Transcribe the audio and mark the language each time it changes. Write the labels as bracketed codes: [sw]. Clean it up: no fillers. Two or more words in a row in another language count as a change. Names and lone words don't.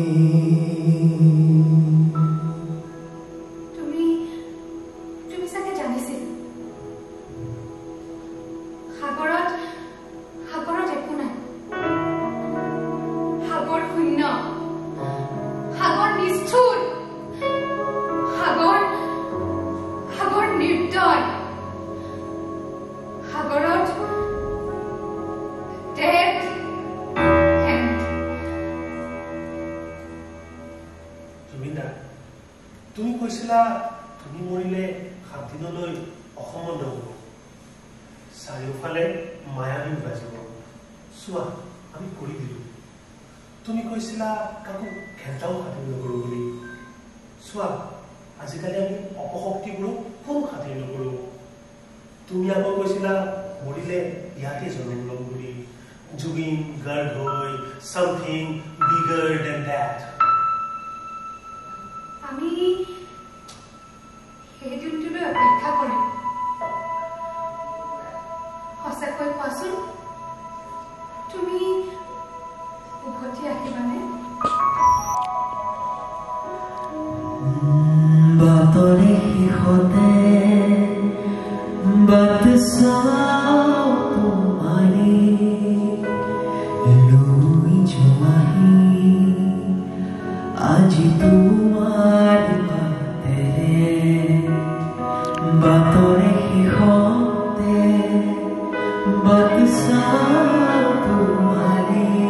[as] তুমি চাগে জানিছিল সাগৰত একো নাই। সাগৰ শূন্য, সাগৰ নিষ্ঠুৰ, সাগৰ নিৰ্দয়। সাগৰত [en] death and [as] জুবিনদা, তুমি কৈছিলা তুমি মৰিলে 7 দিনলৈ অসমত নহ'ব, চাৰিওফালে মায়াবী বাজিব। চোৱা, আমি কৰি দিলো। তুমি কৈছিলা কাকো ঘেণ্টাও খাতিৰ নকৰো বুলি। চোৱা, আজিকালি আমি অপশক্তিবোৰক কোনো খাতিৰ নকৰো। তুমি আকৌ কৈছিলা মৰিলে ইয়াতে জন্ম ল'ম বুলি। [en] জুবিন গাৰ্গ হৈ something bigger than that. [as] আমি সেই দিনটোলৈ অপেক্ষা কৰিম সঁচাকৈ কোৱাচোন তুমি উভতি আহিবানে বাতৰে শেষতে বাট চাওঁ তোমাৰে লৈ যোৱাহি আজি তোমাৰ বাটেৰে বাতৰে শেষতে বাট চাওঁ তোমাৰে